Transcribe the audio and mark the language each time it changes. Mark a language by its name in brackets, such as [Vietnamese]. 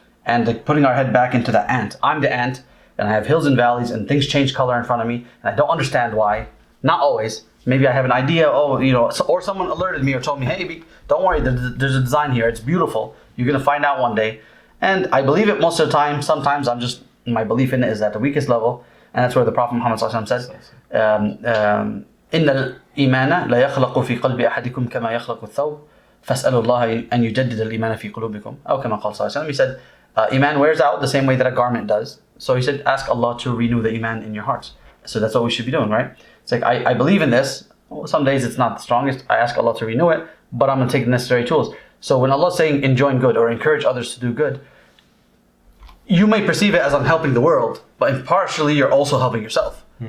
[English] And like putting our head back into the ant. I'm the ant, and I have hills and valleys, and things change color in front of me, and I don't understand why. Not always. Maybe I have an idea, or someone alerted me or told me, hey, don't worry, there's a design here, it's beautiful. You're going to find out one day. And I believe it most of the time. Sometimes my belief in it is at the weakest level. And that's where the Prophet Muhammad says, [Arabic] إِنَّ الْإِيمَانَ لَا يَخْلَقُ فِي قَلْبِ أَحَدِكُمْ كَمَا يَخْلَقُ الثَّوْبِ فَاسْأَلُوا اللَّهَ أَنْ يُجَدِّدَ الْإِيمَانَ فِي قُلُوبِكُمْ أو كما قال صلى الله عليه وسلم. [English] He said, Iman wears out the same way that a garment does. So he said, ask Allah to renew the Iman in your hearts. So that's what we should be doing, right? It's like, I believe in this. Some days it's not the strongest. I ask Allah to renew it, but I'm going to take the necessary tools. So when Allah's saying enjoin good or encourage others to do good, you may perceive it as I'm helping the world, but partially you're also helping yourself.